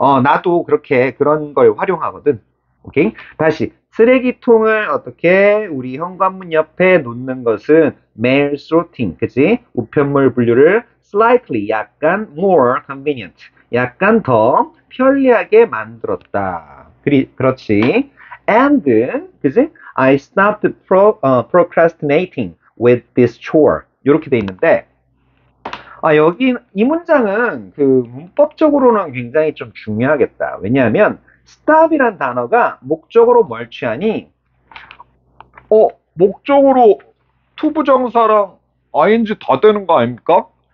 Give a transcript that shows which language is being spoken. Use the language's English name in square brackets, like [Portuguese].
[Korean] 나도 그런 걸 활용하거든. 오케이? 다시. 쓰레기통을 어떻게 우리 현관문 옆에 놓는 것은 mail sorting, 그치? 우편물 분류를 slightly, 약간 more convenient, 약간 더 편리하게 만들었다. 그렇지. And, 그치? [English] I stopped procrastinating with this chore. [Korean] 이렇게 돼 있는데, 여기 이 문장은 문법적으로는 굉장히 좀 중요하겠다. 왜냐하면 stop이란 단어가 목적으로 뭘 취하니? 목적으로 투부정사랑 ing 다 되는 거 아닙니까?